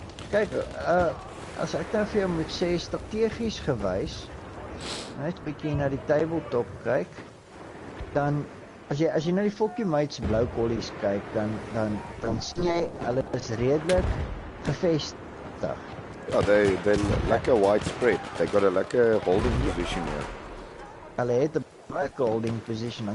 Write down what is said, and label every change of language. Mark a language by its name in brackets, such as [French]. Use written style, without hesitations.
[Afrikaans] Kyk, as ek nou vir jou moet sê strategies gewys, net 'n bietjie na die tabletop kyk, dan as jy na die Fokkie Mates blou kollies kyk, dan sien jy hulle is redelik gevestig. [English] Yeah, they're like a widespread. They got a like a holding position here. [Afrikaans] Hulle het 'n baie [English] holding position.